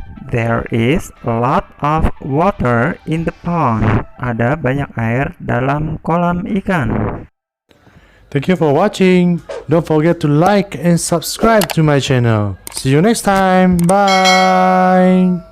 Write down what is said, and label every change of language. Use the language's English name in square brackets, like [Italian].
[English] There is a lot of water in the pond. [Indonesian] Ada banyak air dalam kolam ikan. [English] Thank you for watching. Don't forget to like and subscribe to my channel. See you next time. Bye.